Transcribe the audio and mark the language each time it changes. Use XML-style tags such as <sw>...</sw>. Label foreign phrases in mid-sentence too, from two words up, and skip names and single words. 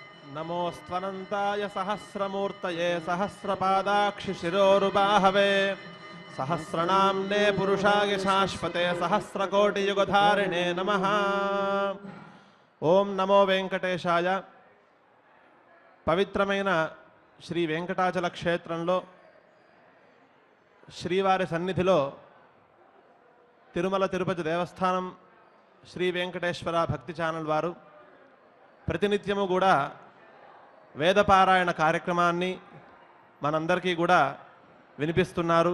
<sa>नमोस्त्वनन्ताय सहस्रमूर्तये सहस्रपादाक्षिशिरोरुबाहवे सहस्रनाम्ने पुरुषाय शाश्वते सहस्रकोटियुगधारिणे नमः। ओं नमो वेंकटेशाय।</sa> <te>పవిత్రమైన శ్రీ వెంకటాచల క్షేత్రంలో శ్రీవారి సన్నిధిలో తిరుమల తిరుపతి దేవస్థానం శ్రీ వెంకటేశ్వర భక్తి ఛానల్ వారు ప్రతినిత్యము కూడా వేదపారాయణ కార్యక్రమాన్ని మనందరికీ కూడా వినిపిస్తున్నారు.</te>